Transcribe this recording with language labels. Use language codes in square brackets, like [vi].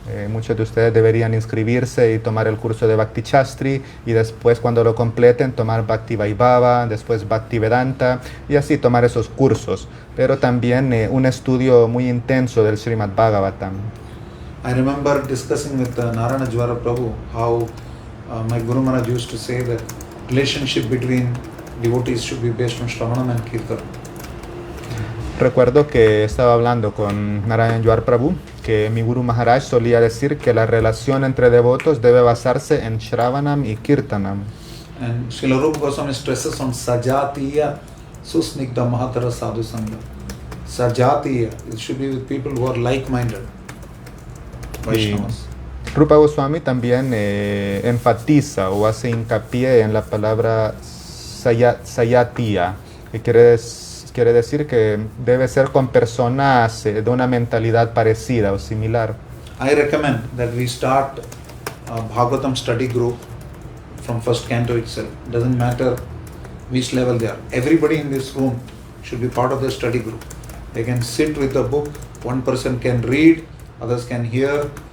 [es] Muchos de ustedes deberían inscribirse y tomar el curso de Bhakti Shastri, y después, cuando lo completen, tomar Bhakti Vaibhava, después Bhakti Vedanta, y así tomar esos cursos. Pero también un estudio muy intenso del Srimad Bhagavatam. [en] I remember discussing with Narayana Jwara Prabhu how my Guru Maharaj used to say that relationship between devotees should be based on Shravanam and Kirtan. [es] Recuerdo que estaba hablando con Narayana Jwara Prabhu, que mi Guru Maharaj solía decir que la relación entre devotos debe basarse en Shravanam y Kirtanam. [en] And Srila Rupa Goswami stresses on Sajatiya Susnigdha Mahatara Sadhu Sangha. Sajatiya, it should be with people who are like-minded. Vaishnavas. [es] Rupa Goswami también enfatiza o hace hincapié en la palabra Sayatiya, que quiere decir que debe ser con personas de una mentalidad parecida o similar. [en] I recommend that we start a Bhagavatam study group from first canto itself. Doesn't matter which level they are. Everybody in this room should be part of the study group. They can sit with the book. One person can read, others can hear.